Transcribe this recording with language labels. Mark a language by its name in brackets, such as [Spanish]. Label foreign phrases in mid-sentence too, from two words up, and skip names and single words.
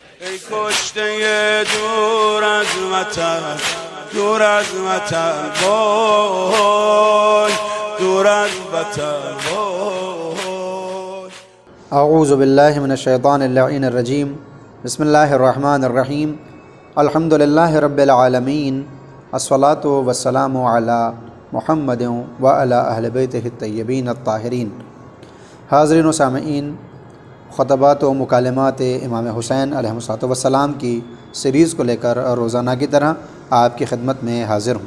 [Persian] ای کشته دور از وطن، دور از وطن وای، دور از وطن وای. [Arabic] اعوذ باللہ من الشیطان اللعین الرجیم. بسم اللہ الرحمن الرحیم. الحمد للہ رب العالمین. الصلاۃ والسلام علی محمد وعلی اہل بیتہ الطیبین الطاہرین. [Urdu] حاضرین و سامعین، خطبات و مکالمات امام حسین [Arabic] علیہ الصلوۃ والسلام [Urdu] کی سیریز کو لے کر روزانہ کی طرح آپ کی خدمت میں حاضر ہوں.